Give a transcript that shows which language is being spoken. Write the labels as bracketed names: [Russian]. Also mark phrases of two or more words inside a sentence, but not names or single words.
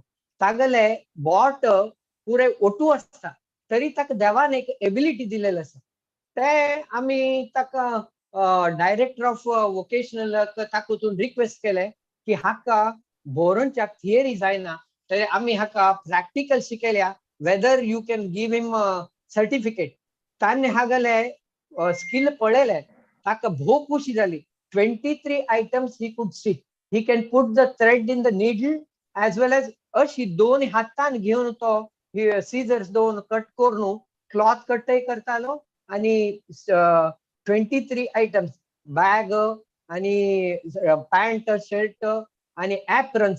[Konkani] तागेले बोट पुरे ओटू आसता तरी ताका देवान एक एबिलिटी दिलेलो आसा. ते आमी ताका [English] director of vocational [Konkani] तातूंत रिक्वेस्ट केले की हाका बोरोंच्या थियरी जायना तर आमी हाका प्रॅक्टिकल शिकयल्या [English] whether you can give him certificate. [Konkani] ताणे हागेले स्किल पळयले ताका भोव खुशी जाली. [English] 23 items he could stitch. He can put the thread in the needle as well as [Konkani] अशी दोन हातान घेवन तो सीजर्स दोन कट करून क्लॉथ कटय करतालो आनी 23 आयटम्स बॅग आनी पॅन्ट शर्ट आनी एप्रन्स.